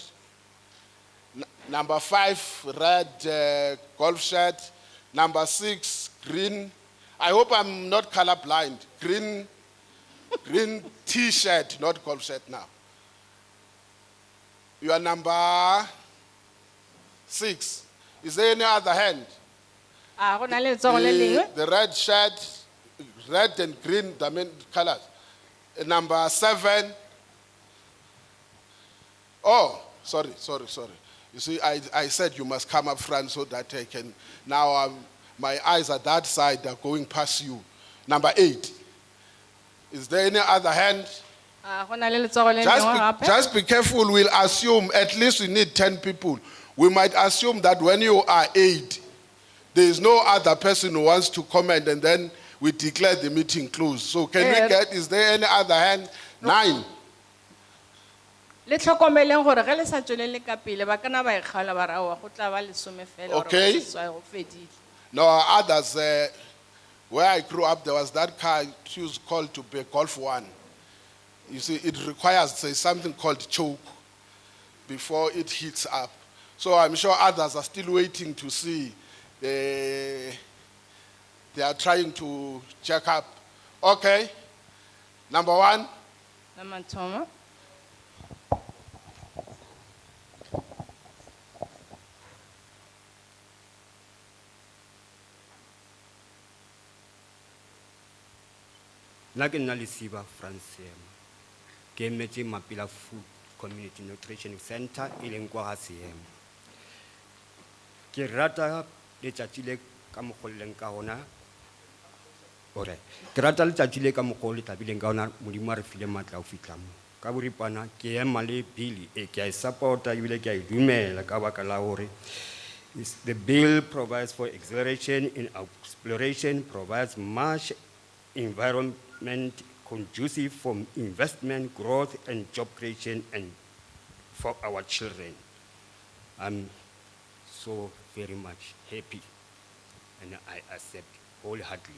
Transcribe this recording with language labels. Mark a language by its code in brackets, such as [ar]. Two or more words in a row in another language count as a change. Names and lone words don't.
[en] Number 5, red golf shirt. Number 6, green. I hope I'm not colorblind. Green T-shirt, not golf shirt now. You are number 6. Is there any other hand? [nso] Go na le letsogo le lengwe. [en] The red shirt, red and green, the main colors. Number 7. Oh, sorry. You see, I said you must come up front so that I can. Now my eyes are that side, they're going past you. Number 8. Is there any other hand? [nso] Go na le letsogo le lengwe gape. [en] Just be careful, we'll assume at least we need 10 people. We might assume that when you are 8, there is no other person who wants to comment and then we declare the meeting closed. So can we get, is there any other hand? 9. [nso] Le tlhokomeleng gore ge le sa tswelele ka pele ba kana ba ikgaola ba rawa go tla ba lesome fela gore Okay. go seswa go fedile. [en] No, others, where I grew up, there was that car she was called to be Golf 1. You see, it requires something called choke before it heats up. So I'm sure others are still waiting to see. They are trying to check up. Okay. Number 1. [nso] La mathomo. Nna ke nna Lesiba Francem. Ke emetse Mapila Food Community Nutrition Center e leng kwa ga Seemo. Ke rata letšatši le ka mokgwa le leng ka gona. Ke rata letšatši le ka mokgwa le tabileng ka gona Modimo a re file maatla go fitlha mo. Ka boripana ke ema le bill e ke a e support-a ebile ke a e dumela ka baka la gore [en] the bill provides for acceleration in exploration, provides much environment conducive for investment, growth, and job creation, and for our children. I'm so very much happy, and I accept wholeheartedly.